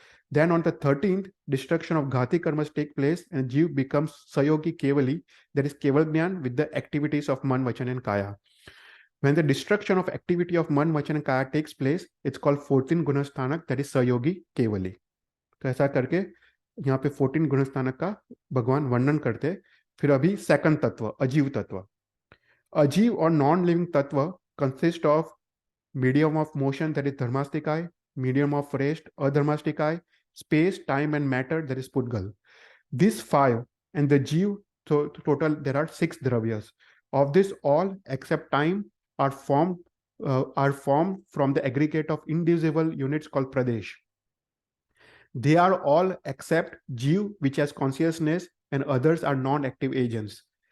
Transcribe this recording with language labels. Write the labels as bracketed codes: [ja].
[en] Then on the 13th, destruction of Ghati karmas take place and Jeev becomes Sayogi Kevali, that is Keval Jnana with the activities of Man, Vachan and Kaya. When the destruction of activity of Man, Vachan and Kaya takes place, it's called 14th Gunasthanak, that is Sayogi Kevali. [hi] तो ऐसा करके यहाँ पे 14 गुणस्थानक का भगवान वर्णन करते. फिर अभी सेकंड तत्व, अजीव तत्व. [en] अजीव और non living तत्व consist of medium of motion, that is Dharmastikaya, medium of rest, Adharmastikaya, space, time and matter, that is Pudgal. These 5 and the Jeev, so total there are 6 dravyas. Of this, all except time are formed from the aggregate of indivisible units called Pradesh. They are all except Jeev, which has consciousness, and others are non-active agents.